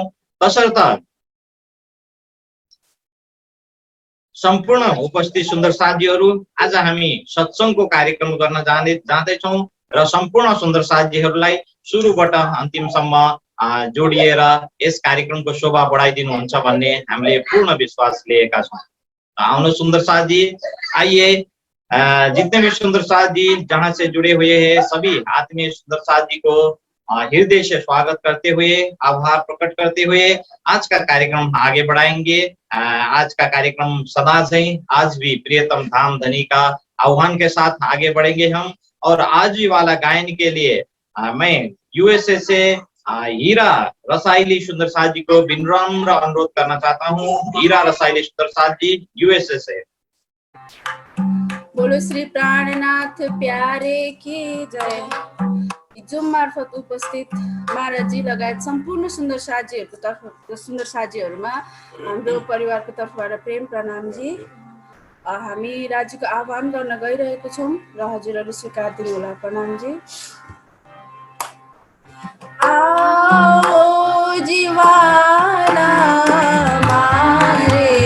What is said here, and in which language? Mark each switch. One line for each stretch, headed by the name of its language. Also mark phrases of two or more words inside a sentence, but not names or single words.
Nepali: तसर्थ सम्पूर्ण उपस्थित सुन्दर साथीहरू, आज हामी सत्संगको कार्यक्रम गर्न जाँदैछौं र सम्पूर्ण सुन्दर साथीहरूलाई सुरुबाट अन्तिमसम्म जोडिएर यस कार्यक्रमको शोभा बढाइदिनुहुन्छ भन्ने हामीले पूर्ण विश्वास लिएका छौं। आउनु सुन्दर साथी,
Hindi: आइए जितने भी सुंदर साथी जहां से जुड़े हुए हैं सभी आत्मीय सुंदर साथी को हृदय से स्वागत करते हुए, आभार प्रकट करते हुए आज का कार्यक्रम आगे बढ़ाएंगे। आज का कार्यक्रम सदा से आज भी प्रियतम धाम धनी का आह्वान के साथ आगे बढ़ेंगे हम। और आज भी वाला गायन के लिए मैं यूएसए से हीरा रसाइली सुंदर साथ जी को विनम्र अनुरोध करना चाहता हूँ। हीरा रसाइली सुंदर साथ जी यूएसए से। बोलो श्री प्राणनाथ प्यारे की जय।
Nepali: जुम मार्फत उपस्थित महाराजी लगायत सम्पूर्ण सुन्दर साथीहरूमा हाम्रो परिवारको तर्फबाट प्रेम प्रणाम जी। हामी राज्यको आह्वान गर्न गइरहेको छौं र हजुरहरूले स्वीकार दिनुहोला। प्रणाम जी। आओ जीवाना मारे